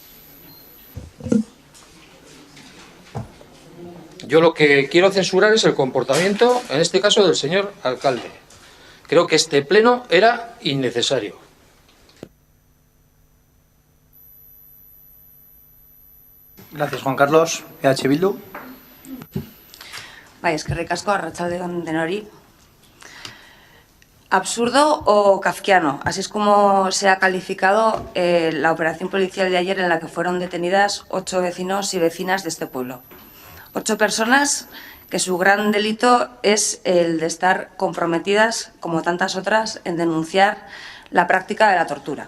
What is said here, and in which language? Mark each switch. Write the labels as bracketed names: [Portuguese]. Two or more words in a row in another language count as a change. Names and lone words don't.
[Spanish] Yo lo que quiero censurar es el comportamiento, en este caso, del señor alcalde. Creo que este pleno era innecesario. Gracias, Juan Carlos. [Basque] EH Bildu. Bai, eskerrik asko, arratsaldeon denori. [Spanish] Absurdo o kafkiano, así es como se ha calificado la operación policial de ayer en la que fueron detenidas 8 vecinos y vecinas de este pueblo. 8 personas que su gran delito es el de estar comprometidas, como tantas otras, en denunciar la práctica de la tortura.